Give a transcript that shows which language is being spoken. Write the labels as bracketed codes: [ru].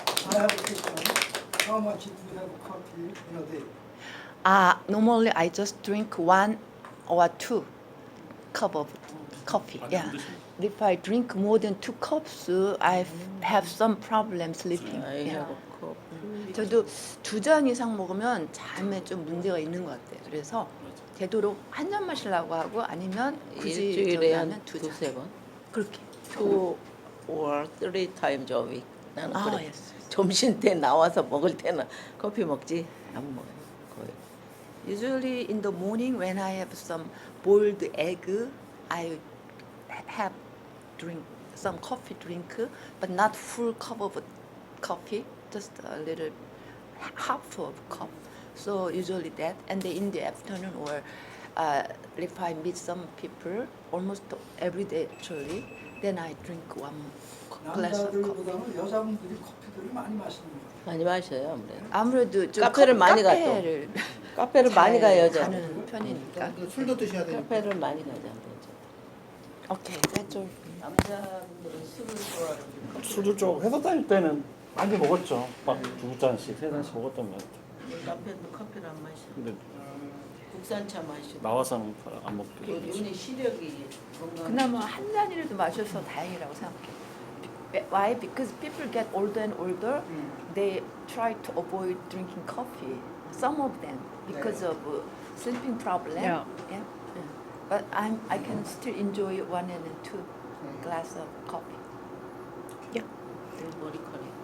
[en] I have a question. How much do you have coffee in a day? Normally I just drink 1 or 2 cup of coffee. Yeah. If I drink more than 2 cups, I have some problem sleeping. I Yeah. have a cup. [ko] 저도 2잔 이상 먹으면 잠에 좀 문제가 있는 것 같아요. 그래서 되도록 한 잔 마시려고 하고 아니면 굳이 일주일에 저기 한 하면 2잔. 두세 번. 그렇게. [en] 2 or 3 times a week. [ko] 나는 그래. [en] yes. [ko] 점심 때 나와서 먹을 때는 커피 먹지 안 먹어요. 거의. [en] Usually in the morning when I have some boiled egg, I have drink some coffee drink, but not full cup of coffee, just a little half of cup. So usually that, and then in the afternoon or if I meet some people, almost every day actually, then I drink 1 glass of coffee. [ko] 남자들보다는 여자분들이 커피들을 많이 마시는 것 같아요. 많이 마셔요 아무래도. 아무래도 좀 카페를 많이 가죠. 카페를 카페를 많이 잘 가요 여자. 가는 편이니까. 술도 드셔야 되니까. 카페를 많이 가죠 아무래도. [en] 오케이, that's all. [ko] 남자분들은 술을 좋아하는. 술을 좀 회사 다닐 때는 많이 먹었죠. 막 2잔씩, 3잔씩 먹었던 것 같아요. 남편도 커피를 안 마셔. 근데 국산차 마시고. 나와서는 안 먹게. 눈이 시력이 건강. 그나마 한 잔이라도 마셔서 다행이라고 생각해. [en] Why? Because people get older and older, they try to avoid drinking coffee. Some of them because of sleeping problem. Yeah. Yeah. But I can still enjoy 1 and 2 glass of coffee. [ko] 머리카락.